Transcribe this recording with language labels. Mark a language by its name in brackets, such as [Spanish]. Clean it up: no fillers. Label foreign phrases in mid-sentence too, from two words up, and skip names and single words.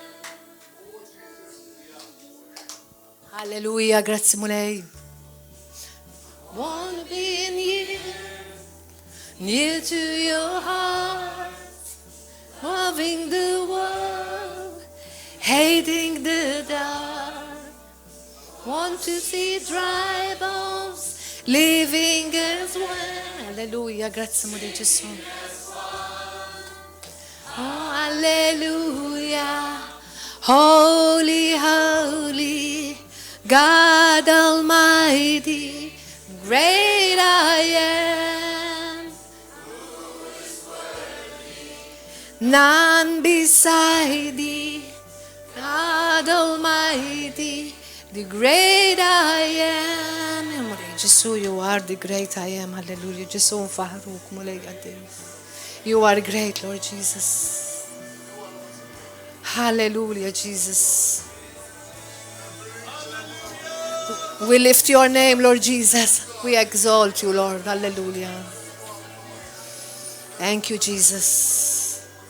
[Maltese] Alleluja, grazzi mulej. [English] Wanna be near to your heart, loving the world Want to see dry bones living as one. [Italian] Alleluia, grazie amore Gesù. [English] Oh, alleluia. Holy, holy, God Almighty, great I am. None beside thee, God Almighty, the great I am. [Italian] Amore Gesù, [English] you are the great I am. [Maltese] Hallelujah. Gesù nfaħruk mulej għaddim. [English] You are great, Lord Jesus. Hallelujah, Jesus. We lift your name, Lord Jesus. We exalt you, Lord. Hallelujah. Thank you, Jesus.